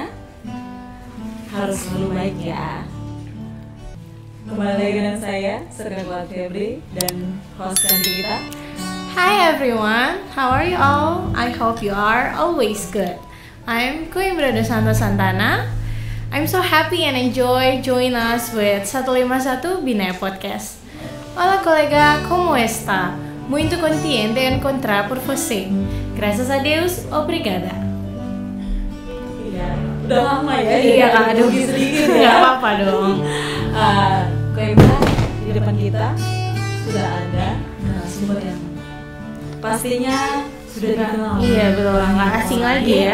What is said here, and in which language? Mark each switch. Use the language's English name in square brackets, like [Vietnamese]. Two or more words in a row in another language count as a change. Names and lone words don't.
[Indonesian] Harus selalu baik ya. Kembali lagi dengan saya, Serga Febri dan host cantik kita. [English] Hi everyone, how are you all? I hope you are always good. I'm Queen Brother Santo Santana. I'm so happy and enjoy join us with 151 Binaya Podcast. [Spanish] Hola colega, como está? [Portuguese] Muito contente de encontrar por você. Graças a Deus, obrigada. [Indonesian] Iya, udah lama ya. Iya kak, aduh sedikit nggak ya. apa-apa dong. Kayaknya di depan kita sudah ada narasumber yang pastinya sudah dikenal. Iya betul, nggak asing lagi ya.